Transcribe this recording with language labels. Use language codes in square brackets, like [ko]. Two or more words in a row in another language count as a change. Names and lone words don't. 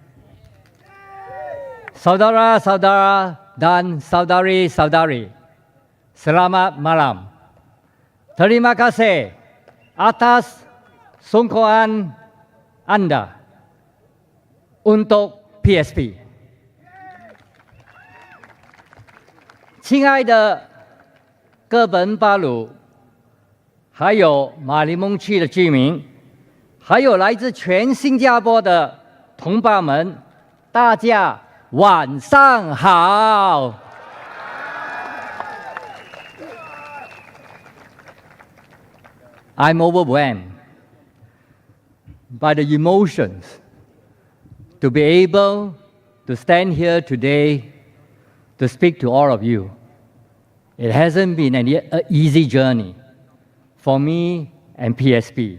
[ms] Saudara-saudara dan saudari-saudari, selamat malam. Terima kasih atas sokongan Anda untuk PSP。 [zh] 亲爱的哥本巴鲁，还有马来蒙区的居民，还有来自全新加坡的同胞们，大家晚上好。 [en] I'm overwhelmed by the emotions to be able to stand here today to speak to all of you. It hasn't been an easy journey for me and PSP.